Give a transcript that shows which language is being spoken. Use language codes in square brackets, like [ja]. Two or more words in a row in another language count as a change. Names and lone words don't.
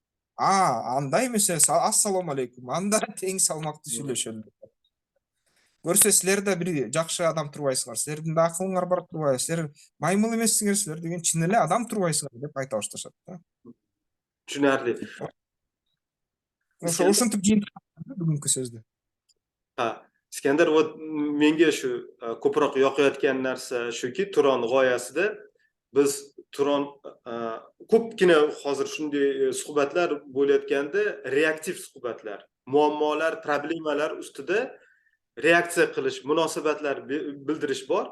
[ky] Андай эмес, ассалому алейкум. Анда тең салмактуу сүйлөшөлү. көрсө силер да бир жакшы адам турбайсыңар, силердин да акылыңар бар турбайбы, силер маймыл эмессиңер силер деген чын эле адам турбайсыңар деп айта башташат да. [uz] Tushunarli. [ky] Ошентип жыйынтыктап бүгүнкү сөздү. [uz] Ha, Iskandar, menga shu ko'proq yoqayotgan narsa shuki, Turon g'oyasida biz Turon ko'pgina hozir shunday suhbatlar bo'layotganda reaktiv suhbatlar, muammolar, problemalar ustida reaksiya qilish, munosabatlar bildirish bor.